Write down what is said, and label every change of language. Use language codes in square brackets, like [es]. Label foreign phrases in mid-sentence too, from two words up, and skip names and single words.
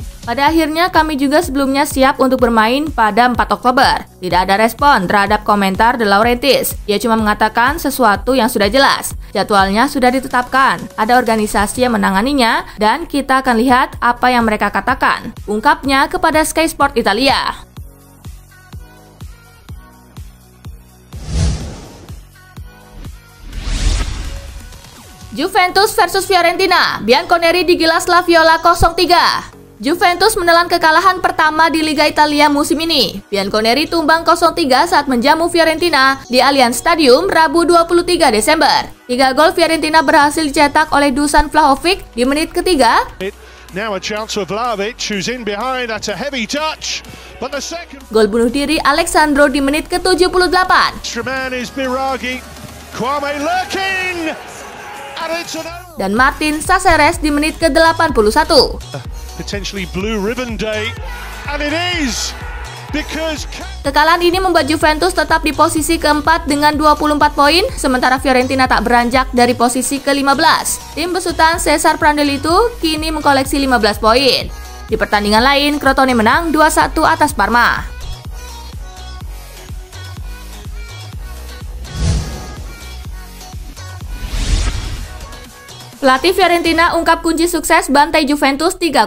[id] Pada akhirnya kami juga sebelumnya siap untuk bermain pada 4 Oktober. Tidak ada respon terhadap komentar De Laurentiis. Dia cuma mengatakan sesuatu yang sudah jelas. Jadwalnya sudah ditetapkan, ada organisasi yang menanganinya, dan kita akan lihat apa yang mereka katakan, ungkapnya kepada Sky Sport Italia. Juventus versus Fiorentina, Bianconeri digilas La Viola 0-3. Juventus menelan kekalahan pertama di Liga Italia musim ini. Bianconeri tumbang 0-3 saat menjamu Fiorentina di Allianz Stadium Rabu 23 Desember. 3 gol Fiorentina berhasil dicetak oleh Dusan Vlahovic di menit ketiga. [en] Now a chance for Vlahovic, who's in behind at a heavy touch. But the second [id] Gol bunuh diri Alexandro di menit ke-78. [en] man is Biraghi. Kwame lurking. And it's [id] Dan Martin Caceres di menit ke-81. [en] potentially blue ribbon day. And it is because [id] Kekalahan ini membuat Juventus tetap di posisi keempat dengan 24 poin, sementara Fiorentina tak beranjak dari posisi ke-15. Tim besutan Cesar Prandelli itu kini mengkoleksi 15 poin. Di pertandingan lain, Crotone menang 2-1 atas Parma. Pelatih Fiorentina ungkap kunci sukses bantai Juventus 3-0.